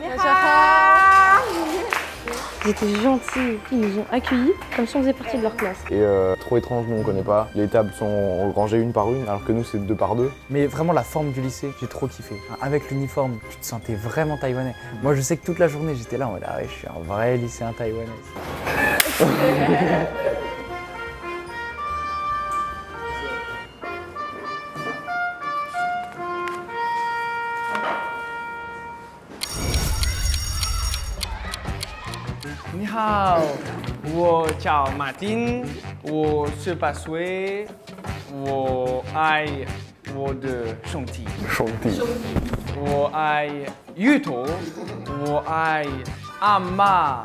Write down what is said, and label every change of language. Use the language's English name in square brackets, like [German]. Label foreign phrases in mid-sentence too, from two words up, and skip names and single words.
[French] Ils étaient gentils, ils nous ont accueillis comme si on faisait partie de leur classe. Et trop étrange, nous on connaît pas. Les tables sont rangées une par une, alors que nous c'est deux par deux. Mais vraiment la forme du lycée, j'ai trop kiffé. Avec l'uniforme, tu te sentais vraiment taïwanais. Moi je sais que toute la journée j'étais là en mode ah ouais, je suis un vrai lycéen taïwanais. [Chinese] 你好，我叫马丁，我18岁，我爱我的兄弟，我爱芋头，我爱阿妈，